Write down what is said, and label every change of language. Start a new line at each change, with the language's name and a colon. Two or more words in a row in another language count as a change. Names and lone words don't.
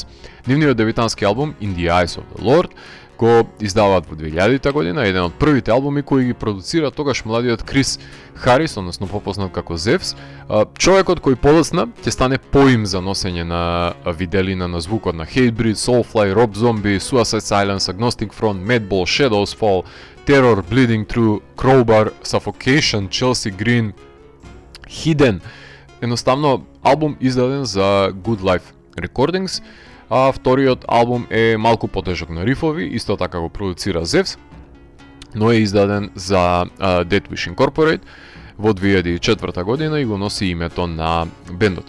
Macedonian: Нивниот дебютански албум In the Eyes of the Lord го издаваат во 2000 година, еден од првите албуми кои ги продуцира тогаш младиот Крис Харис, односно попознат како Зевс, човекот кој подоцна ќе стане поим за носење на виделина на звукот на Hatebreed, Soulfly, Rob Zombie, Suicide Silence, Agnostic Front, Madball, Shadows Fall, Terror, Bleeding Through, Crowbar, Suffocation, Chelsea Green, Hidden. Едноставно албум издаден за Good Life Recordings, а вториот албум е малку потежок на рифови, исто така го продуцира Зевс, но е издаден за Dead Wish Incorporate во 2004 година и го носи името на бендот.